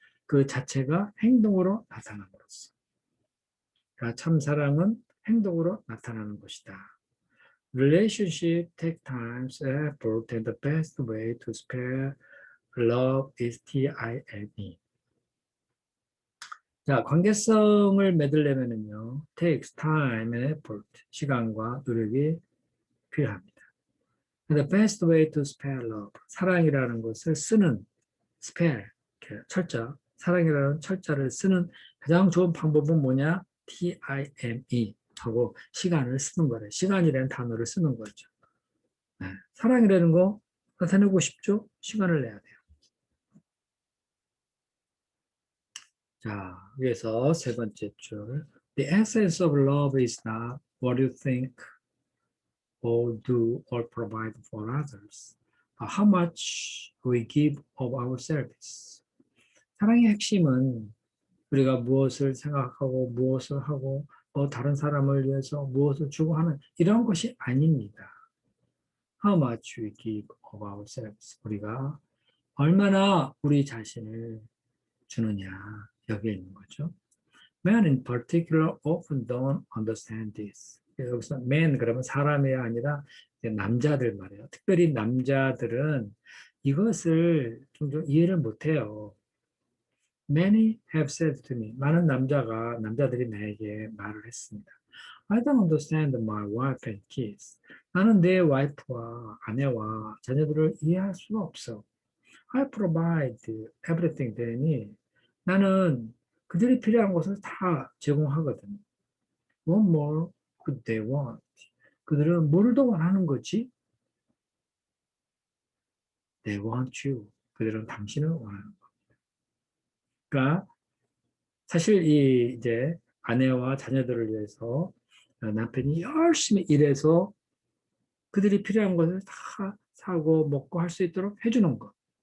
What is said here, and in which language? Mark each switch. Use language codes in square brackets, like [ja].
[ko] 그 자체가 행동으로 나타남으로써. 그러니까 참 사랑은 행동으로 나타나는 것이다. [en] Relationship take time, effort, and the best way to spare love is time. [ko] 자, 관계성을 맺으려면은요, [en] takes time and effort, [ko] 시간과 노력이 필요합니다. [en] The best way to spare love, [ko] 사랑이라는 것을 쓰는 spare, 철자, 사랑이라는 철자를 쓰는 가장 좋은 방법은 뭐냐? time 하고 시간을 쓰는 거래. 시간이라는 단어를 쓰는 거죠. 네. 사랑이라는 거 나타내고 싶죠? 시간을 내야 돼요. 자, 위에서 세 번째 줄. [en] The essence of love is not what you think or do or provide for others, but how much we give of ourselves. [ko] 사랑의 핵심은 우리가 무엇을 생각하고 무엇을 하고 다른 사람을 위해서 무엇을 주고 하는 이런 것이 아닙니다. [en] How much we give of ourselves. [ko] 우리가 얼마나 우리 자신을 주느냐 여기에 있는 거죠. [en] Men in particular often don't understand this. [ko] 여기서 men 그러면 사람이 아니라 남자들 말이에요. 특별히 남자들은 이것을 종종 이해를 못해요. [en] Many have said to me. [ko] 많은 남자들이 나에게 말을 했습니다. [en] I don't understand my wife and kids. [ko] 나는 내 와이프와 아내와 자녀들을 이해할 수가 없어. [en] I provide everything they need. [ko] 나는 그들이 필요한 것을 다 제공하거든. [en] What more could they want? [ko] 그들은 뭘 더 원하는 거지? [en] They want you. [ko] 그들은 당신을 원하는 거. 그러니까 사실 이제 아내와 자녀들을 위해서 남편이 열심히 일해서 그들이 필요한 것을 다 사고 먹고 할 수 있도록 해주는 것.